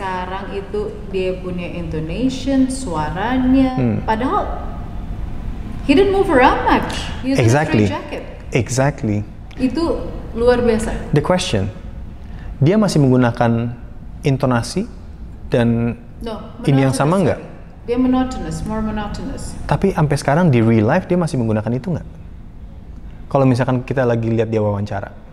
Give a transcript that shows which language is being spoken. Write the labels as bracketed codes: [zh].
[id] Sekarang itu dia punya intonation, suaranya. [en] Padahal he didn't move around much. He was in a straight jacket. Exactly. [id] Itu luar biasa. [en] The question, [id] dia masih menggunakan intonasi dan ini yang sama nggak? [en] Dia monotonous, more monotonous. [id] Tapi sampai sekarang di real life dia masih menggunakan itu nggak? Kalau misalkan kita lagi lihat dia wawancara.